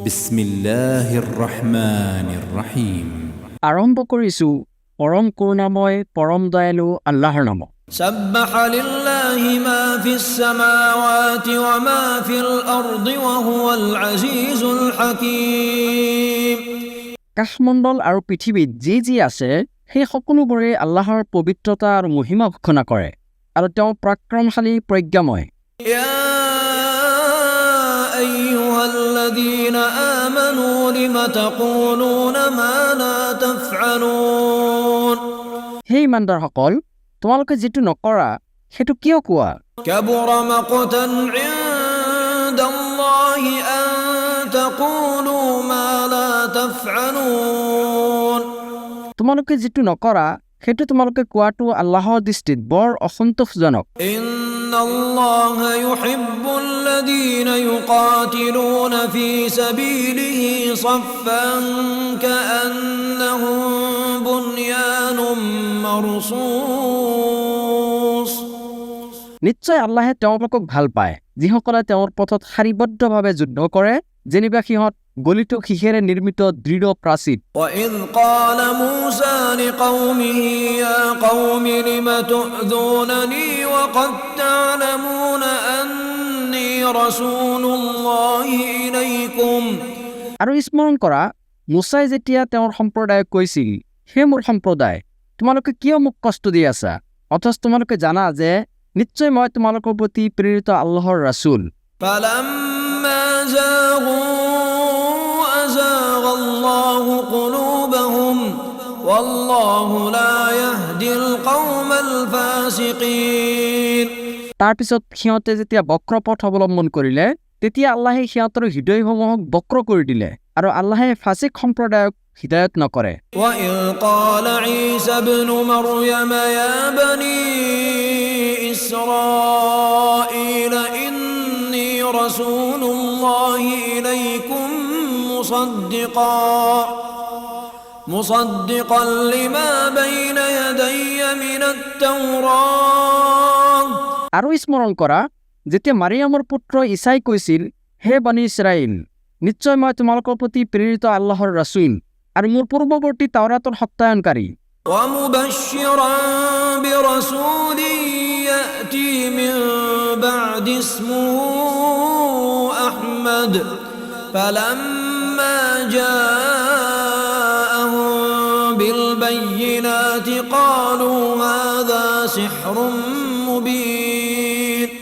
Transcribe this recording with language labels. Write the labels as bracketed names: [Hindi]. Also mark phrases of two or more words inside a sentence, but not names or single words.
[Arabic] بسم الله الرحمن الرحيم. [Assamese] আৰম্ভ কৰিছোঁ পৰম কৰুণাময় পৰম দয়ালু আল্লাহৰ নামত। [Arabic] سبح لله ما في السماوات وما في الأرض وهو العزيز الحكيم। [Assamese] কাশমণ্ডল আৰু পৃথিৱীত যি আছে সেই সকলোবোৰে আল্লাহৰ পবিত্ৰতা আৰু মহিমা ঘোষণা কৰে আৰু তেওঁ পৰাক্ৰমশালী প্ৰজ্ঞাময়। [Arabic] يا أيها الذين آمنوا لم تقولون ما لا تفعلون। [Assamese] হে ইমানদাৰসকল, তোমালোকে যিটো নকৰা সেইটো কিয় কোৱা? [Arabic] كبر مقتا عند الله أن تقولوا ما لا تفعلون। [Assamese] তোমালোকে যিটো নকৰা সেইটো তোমালোকে কোৱাটো আল্লাহৰ দৃষ্টিত বৰ অসন্তোষজনক। [Arabic] إن الله يحب الذين يقاتلون في سبيله صفا كأنهم بنيان مرصوص। [Assamese] নিশ্চয় আল্লাহে তেওঁলোকক ভাল পায় যিসকলে তেওঁৰ পথত শাৰীবদ্ধভাৱে যুদ্ধ কৰে, যেনিবা সিহঁত গলিত শিখেৰে নিৰ্মিত দৃঢ় প্ৰাচীৰ। [Arabic] وإذ قال موسى لقومه يا قوم لم تؤذونني وقد تعلمون أني رسول الله إليكم। [Assamese] আৰু স্মৰণ কৰা, মুছাই যেতিয়া তেওঁৰ সম্প্ৰদায়ক কৈছিল, হে মোৰ সম্প্ৰদায়, তোমালোকে কিয় মোক কষ্ট দি আছা, অথচ তোমালোকে জানা যে নিশ্চয় মই তোমালোকৰ প্ৰতি প্ৰেৰিত আল্লাহৰ ৰাছুল। [Arabic] فلما زاغوا أزاغ الله قلوبهم والله لا يهدي القوم الفاسقين। [Assamese] তাৰপিছত সিহঁতে যেতিয়া বক্ৰপথ অৱলম্বন কৰিলে, তেতিয়া আল্লাহে সিহঁতৰ হৃদয়সমূহক বক্ৰ কৰি দিলে আৰু আল্লাহে ফাছিক সম্প্ৰদায়ক হিদায়ত নকৰে। [Arabic] وإذ قال عيسى ابن مريم يا بني إسرائيل إني رسول الله إليكم مصدقا لما بين يدي من التوراة। [Assamese] আৰু স্মৰণ কৰা, যেতিয়া মাৰিয়ামৰ পুত্ৰ ঈসাই কৈছিল, হে বনি ইছৰাইল, নিশ্চয় মই তোমালোকৰ প্ৰতি প্ৰেৰিত আল্লাহৰ ৰাছুল আৰু মোৰ পূৰ্বৱৰ্তী তাওৰাতৰ সত্যায়নকাৰী। [Arabic] ومبشرا برسول يأتي من بعد اسمه أحمد فلما جاءهم بالبينات قالوا هذا سحر مبين।